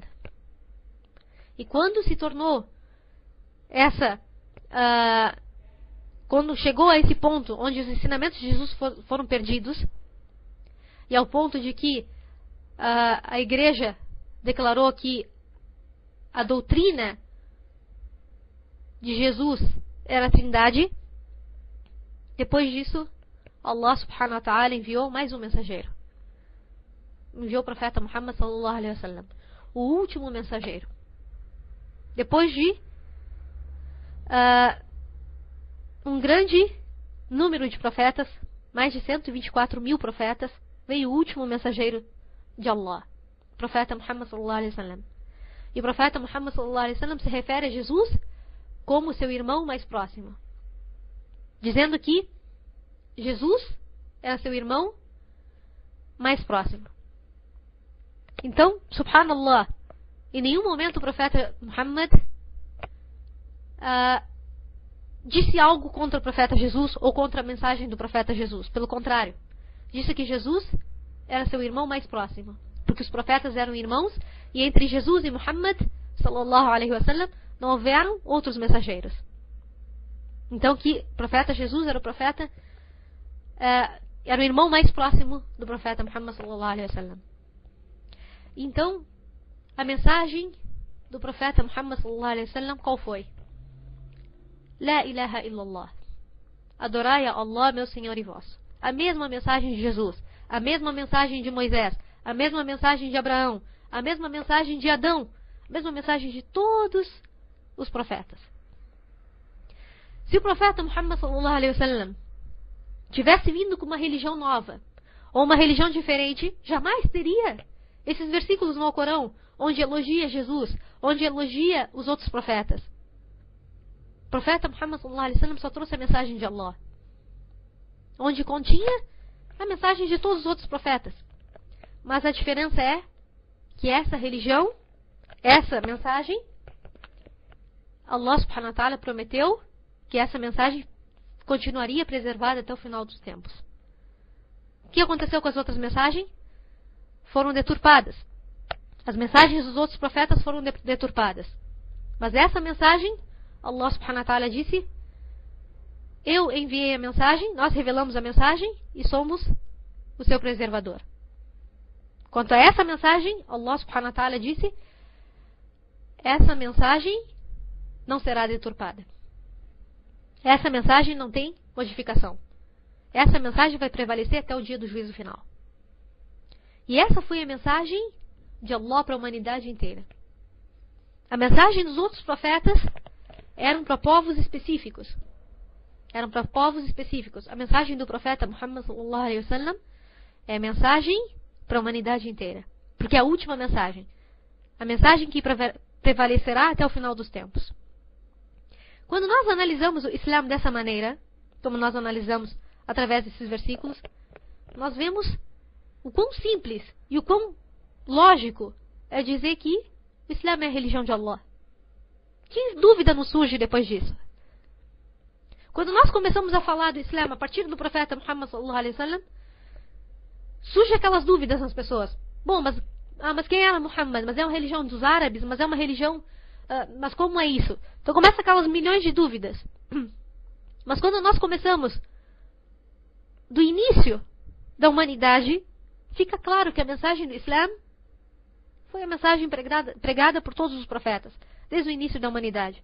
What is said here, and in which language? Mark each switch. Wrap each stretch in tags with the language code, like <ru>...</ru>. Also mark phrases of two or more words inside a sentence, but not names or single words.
<pt>E quando se tornou quando chegou a esse ponto onde os ensinamentos de Jesus foram perdidos, e ao ponto de que a igreja declarou que a doutrina de Jesus era a Trindade, depois disso,</pt> <ar>الله سبحانه وتعالى</ar> <pt>enviou mais um mensageiro. Enviou o profeta Muhammad</pt> <ar>صلى الله عليه وسلم,</ar> <pt>o último mensageiro. Depois de um grande número de profetas, mais de 124 mil profetas, veio o último mensageiro de Allah, o profeta Muhammad</pt> <ar>صلى الله عليه وسلم.</ar> <pt>E o profeta Muhammad</pt> <ar>صلى الله عليه وسلم</ar> <pt>se refere a Jesus como seu irmão mais próximo, dizendo que Jesus era seu irmão mais próximo. Então, subhanallah, em nenhum momento o profeta Muhammad disse algo contra o profeta Jesus ou contra a mensagem do profeta Jesus. Pelo contrário, disse que Jesus era seu irmão mais próximo, porque os profetas eram irmãos, e entre Jesus e Muhammad</pt> <ar>صلى الله عليه وسلم</ar> <pt>não houveram outros mensageiros. Então que o profeta Jesus era o profeta, era o irmão mais próximo do profeta Muhammad</pt> <ar>صلى الله عليه وسلم.</ar> <pt>Então, a mensagem do profeta Muhammad</pt> <ar>صلى الله عليه وسلم</ar> <pt>qual foi?</pt> <ar>لا إله إلا الله.</ar> <pt>Adorai a Allah, meu Senhor e vosso. A mesma mensagem de Jesus, a mesma mensagem de Moisés, a mesma mensagem de Abraão, a mesma mensagem de Adão, a mesma mensagem de todos os profetas. Se o profeta Muhammad</pt> <ar>صلى الله عليه وسلم</ar> <pt>tivesse vindo com uma religião nova, ou uma religião diferente, jamais teria esses versículos no Alcorão, onde elogia Jesus, onde elogia os outros profetas. O profeta Muhammad</pt> <ar>صلى الله عليه وسلم</ar> <pt>só trouxe a mensagem de Allah, onde continha a mensagem de todos os outros profetas. Mas a diferença é que essa religião, essa mensagem,</pt> <ar>الله سبحانه وتعالى</ar> <pt>prometeu que essa mensagem continuaria preservada até o final dos tempos. O que aconteceu com as outras mensagens? Foram deturpadas. As mensagens dos outros profetas foram deturpadas. Mas essa mensagem,</pt> <ar>الله سبحانه وتعالى</ar> <pt>disse: eu enviei a mensagem, nós revelamos a mensagem e somos o seu preservador. Quanto a essa mensagem,</pt> <ar>الله سبحانه وتعالى</ar> <pt>disse: essa mensagem não será deturpada. Essa mensagem não tem modificação. Essa mensagem vai prevalecer até o dia do juízo final. E essa foi a mensagem de Allah para a humanidade inteira. A mensagem dos outros profetas eram para povos específicos. Eram para povos específicos. A mensagem do profeta Muhammad</pt> <ar>صلى الله عليه وسلم</ar> <pt>é a mensagem para a humanidade inteira. Porque é a última mensagem. A mensagem que prevalecerá até o final dos tempos. Quando nós analisamos o Islã dessa maneira, como nós analisamos através desses versículos, nós vemos o quão simples e o quão lógico é dizer que o Islã é a religião de Allah. Que dúvida nos surge depois disso? Quando nós começamos a falar do Islã a partir do profeta Muhammad</pt> <ar>صلى الله عليه وسلم,</ar> <pt>surgem aquelas dúvidas nas pessoas. Bom, mas quem era Muhammad? Mas é uma religião dos árabes? Mas é uma religião... mas como é isso? Então começa aquelas milhões de dúvidas. Mas quando nós começamos do início da humanidade, fica claro que a mensagem do Islã foi a mensagem pregada por todos os profetas, desde o início da humanidade.</pt>